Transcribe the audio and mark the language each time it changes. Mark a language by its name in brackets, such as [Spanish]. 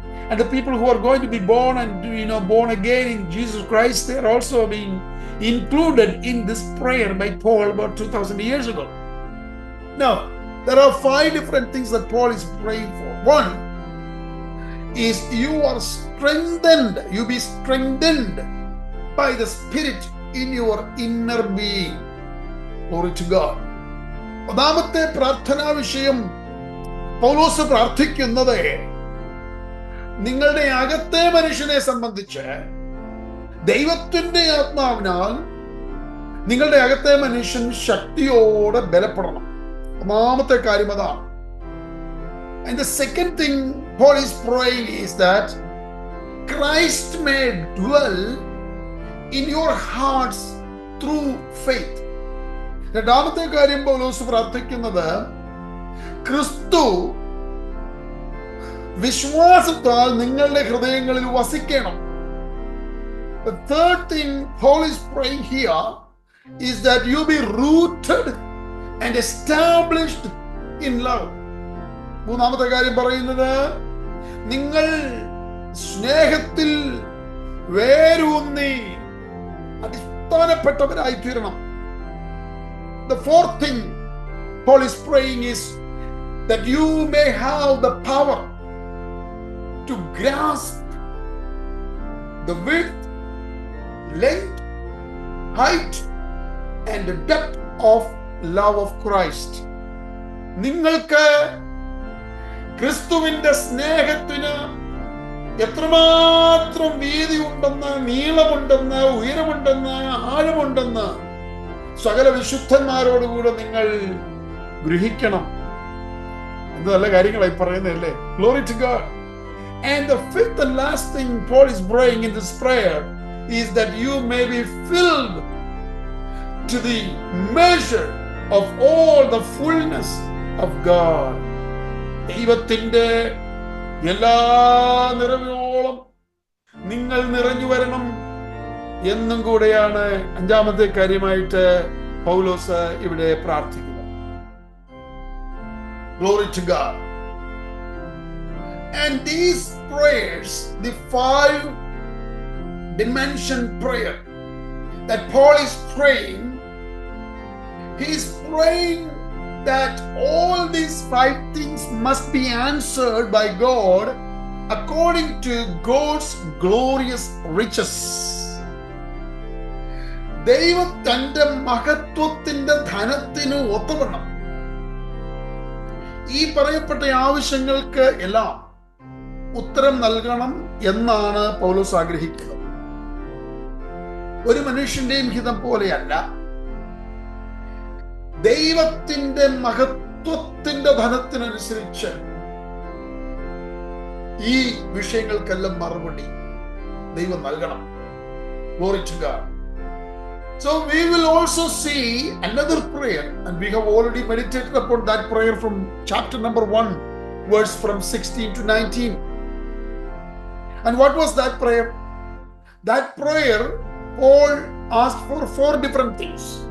[English] And the people who are going to be born and born again in Jesus Christ, they are also being included in this prayer by Paul about 2000 years ago. Now, there are 5 different things that Paul is praying for. One is you are strengthened. You be strengthened by the Spirit in your inner being. Glory to God. [Malayalam] ഒന്നാമത്തെ പ്രാർത്ഥനാ വിഷയം പൗലോസ് പ്രാർത്ഥിക്കുന്നത് നിങ്ങളുടെ അകത്തെ മനുഷ്യനെ സംബന്ധിച്ച് ദൈവത്തിന്റെ ആത്മാവിനാൽ നിങ്ങളുടെ അകത്തെ മനുഷ്യൻ ശക്തിയോടെ ബലപ്പെടണം. ഒന്നാമത്തെ കാര്യം അതാണ്. [English] And the second thing Paul is praying is that Christ may dwell in your hearts through faith. [Malayalam] രണ്ടാമത്തെ കാര്യം പൗലോസ് പ്രാർത്ഥിക്കുന്നത് ക്രിസ്തു വിശ്വാസത്താൽ നിങ്ങളുടെ ഹൃദയങ്ങളിൽ വസിക്കണം. [English] The third thing Paul is praying here is that you be rooted and established in love. [Malayalam] മൂന്നാമത്തെ കാര്യം പറയുന്നത് നിങ്ങൾ സ്നേഹത്തിൽ വേരൂന്നി അടിസ്ഥാനപ്പെട്ടവരായി തീരണം. [English] The fourth thing Paul is praying is that you may have the power to grasp the width, length, height and the depth of love of Christ. [Malayalam] നിങ്ങൾക്ക് ക്രിസ്തുവിന്റെ സ്നേഹത്തിന് എത്രമാത്രം വീതി ഉണ്ടെന്ന്, നീളമുണ്ടെന്ന്, ഉയരമുണ്ടെന്ന്, ആഴമുണ്ടെന്ന് സകല വിശുദ്ധന്മാരോടുകൂടെ നിങ്ങൾ ഗ്രഹിക്കണം. എന്ത് നല്ല കാര്യങ്ങളായി പറയുന്നതല്ലേ. [English] Glory to God. And the fifth and last thing Paul is praying in this prayer is that you may be filled to the measure of all the fullness of God. [Malayalam] ദൈവത്തിന്റെ എല്ലാ നിറവോളം നിങ്ങൾ നിറഞ്ഞു വരണം എന്നും കൂടെയാണ് അഞ്ചാമത്തെ കാര്യമായിട്ട് പൗലോസ് ഇവിടെ പ്രാർത്ഥിക്കുന്നത്. [English] Glory to God. And these prayers, the 5-dimension prayer that Paul is praying, he is praying that all these 5 things must be answered by God according to God's glorious riches. [Malayalam] ദൈവം തന്റെ മഹത്വത്തിന്റെ ധനത്തിന് ഒത്തവണ്ണം ഈ പറയപ്പെട്ട ആവശ്യങ്ങൾക്ക് എല്ലാം ഉത്തരം നൽകണം എന്നാണ് പൗലോസ് ആഗ്രഹിക്കുന്നത്. ഒരു മനുഷ്യന്റെയും ഹിതം പോലെയല്ല, ദൈവത്തിന്റെ മഹത്വത്തിന്റെ ധനത്തിനനുസരിച്ച് ഈ വിഷയങ്ങൾക്കെല്ലാം മറുപടി ദൈവം നൽകണം. [English] Glory to God. So we will also see another prayer, and we have already meditated upon that prayer from chapter number 1, verse from 16 to 19. And what was that prayer? That prayer, Paul asked for 4 different things.